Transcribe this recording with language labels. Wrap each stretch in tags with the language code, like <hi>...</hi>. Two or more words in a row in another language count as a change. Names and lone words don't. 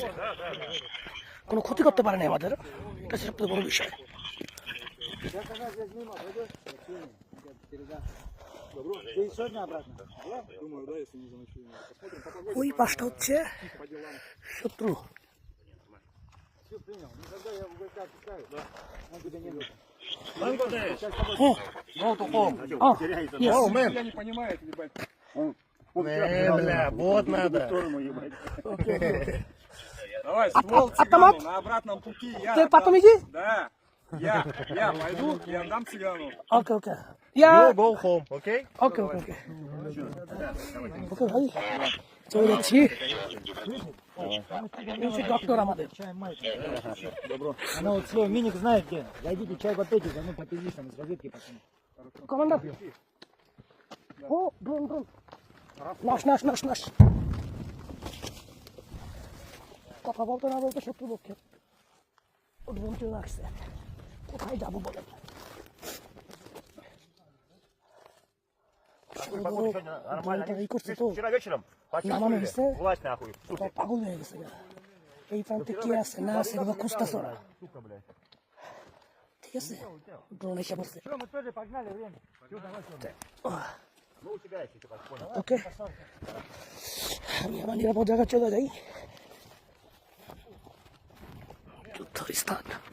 <bn>কোনো ক্ষতি করতে পারে না আমাদের, এটা সবচেয়ে বড় বিষয়। ওই পাশটা হচ্ছে শত্রু।</bn> <ru>Бля, вот надо. Давай, ствол автомат? цыгану на обратном пути. Ты Я потом отдам. иди. Да. Я пойду и отдам цыгану.</ru> <en>okay okay, You go home, okay? okay okay okay okay</en> <bn>ভাই, চলে যাচ্ছি। ডক্টর আমাদের</bn> <ru>Она вот свой миник знает где. Зайдите чай попейте, заодно попились там из разведки пацаны.</ru> <bn>কমান্ডার। ও ড্রোন ড্রোন,</bn> <ru>наш наш наш наш.</ru> <bn>কথা বলতে না বলতে শত্রুপক্ষে ড্রোন চলে আসছে। কোথায় যাবো বলেন? এই করছে তো,</bn> <ru>Вчера вечером</ru> <bn>নামানো</bn> <ru>почувствовали?</ru> <bn>হয়েছে,</bn> <ru>Власть нахуй.</ru> <bn>পাগল হয়ে গেছে। এই প্রান্তে কি আছে না আছে এগুলো খুঁজতেছ না। ঠিক আছে, ড্রোন এসে পড়ছে।</bn> <ru>Мы тоже погнали, время. Ну, у тебя есть, я так понял.</ru> <bn>ওকে, আমি আমার নিরাপদ জায়গায় চলে যাই। যুদ্ধ স্থান।</bn>